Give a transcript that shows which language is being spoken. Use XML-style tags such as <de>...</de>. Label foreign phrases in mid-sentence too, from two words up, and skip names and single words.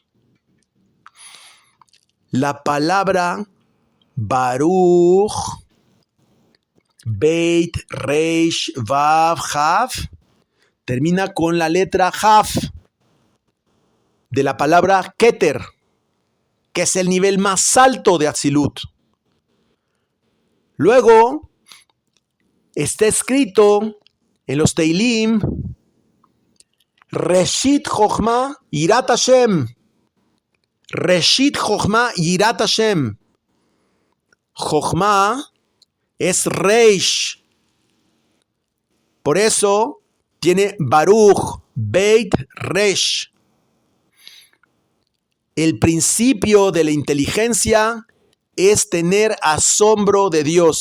<es>La palabra Baruch, Beit, Reish, Vav, Jaf, termina con la letra Jaf de la palabra Keter, que es el nivel más alto de Atzilut. Luego está escrito en los Teilim,</es> <he>ראשית חכמה יראת השם. ראשית חכמה יראת השם.</he> <es>Chochma es Reish. Por eso tiene Baruch, Beit, Resh. El principio de la inteligencia es tener asombro de Dios.</es>